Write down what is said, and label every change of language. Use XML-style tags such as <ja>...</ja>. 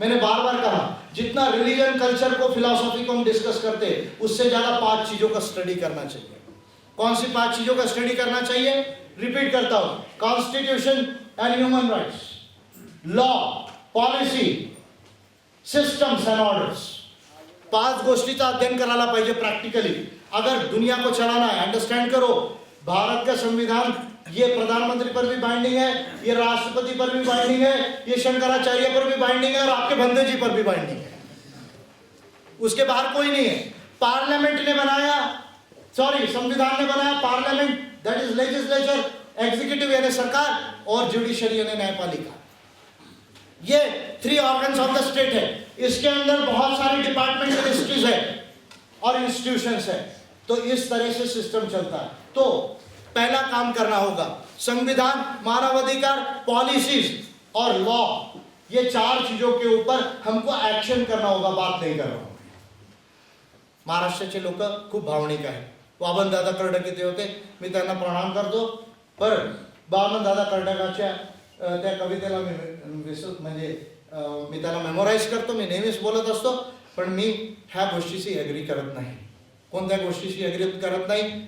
<hi>मैंने बार बार कहा, जितना रिलीजन, कल्चर को, फिलॉसफी को हम डिस्कस करते हैं, उससे ज्यादा 5 चीजों का स्टडी करना चाहिए। कौन सी 5 चीजों का स्टडी करना चाहिए? रिपीट करता हूं, constitution and human rights, law, policy, systems and orders.</hi> <mr>5 गोष्टीचा अध्ययन करायला पाहिजे प्रॅक्टिकली.</mr> <hi>अगर दुनिया को चलाना है, अंडरस्टैंड करो, भारत का संविधान ये प्रधानमंत्री पर भी बाइंडिंग है, ये राष्ट्रपति पर भी बाइंडिंग है, ये शंकराचार्य पर भी बाइंडिंग है और आपके बंदे जी पर भी बाइंडिंग है. उसके बाहर कोई नहीं है. पार्लियामेंट ने बनाया, सॉरी संविधान ने बनाया, parliament that is legislature, executive यानी सरकार, और जुडिशरी यानी न्यायपालिका. ये 3 ऑर्गन्स ऑफ द स्टेट है. इसके अंदर बहुत सारी डिपार्टमेंट मिनिस्ट्रीज है और इंस्टीट्यूशंस है. तो इस तरह से सिस्टम चलता है. तो पहला काम करना होगा, संविधान, मानवाधिकार, पॉलिसीज और लॉ, ये 4 चीजों के ऊपर हमको एक्शन करना होगा. बात नहीं कर रहा हूं.</hi> <mr>महाराष्ट्राचे लोक खूप भावनिक आहे. वामनदादा कर्डक होते, मी त्यांना प्रणाम करतो. पर वामनदादा कर्डकाच्या त्या कवितेला मी म्हणजे मी त्याला मेमोराइज करतो, मी नेहमीच बोलत असतो. पण मी ह्या गोष्टीशी एग्री करत नाही. कोणत्या गोष्टीशी एग्री करत नाही?</mr>